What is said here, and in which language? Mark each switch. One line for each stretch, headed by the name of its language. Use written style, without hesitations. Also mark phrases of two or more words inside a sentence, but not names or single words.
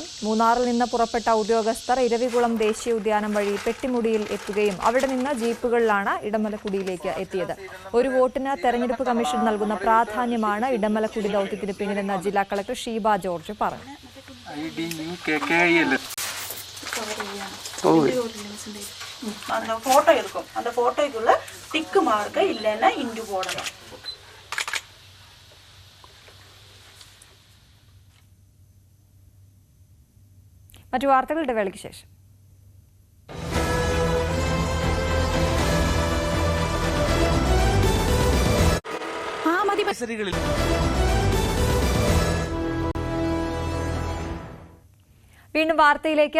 Malayalam: മൂന്നാറിൽ നിന്ന് പുറപ്പെട്ട ഉദ്യോഗസ്ഥർ ഇരവികുളം ദേശീയ ഉദ്യാനം വഴി പെട്ടിമുടിയിൽ എത്തുകയും അവിടെ നിന്ന് ജീപ്പുകളിലാണ് ഇടമലക്കുടിയിലേക്ക് എത്തിയത്. ഒരു വോട്ടിന് തെരഞ്ഞെടുപ്പ് കമ്മീഷൻ നൽകുന്ന പ്രാധാന്യമാണ് ഇടമലക്കുടി ദൌത്യത്തിന് പിന്നിലെന്ന് ജില്ലാ കളക്ടർ ഷീബ ജോർജ് പറഞ്ഞു. ഫോട്ടോ എടുക്കും.
Tamil: அந்த போட்டோக்குள்ள
English: tick mark
Tamil: இல்லைன்னா இண்டு போடணும்.
Malayalam: മറ്റു വാർത്തകളുടെ വേളയ്ക്ക് ശേഷം. വീണ്ടും വാർത്തയിലേക്ക്.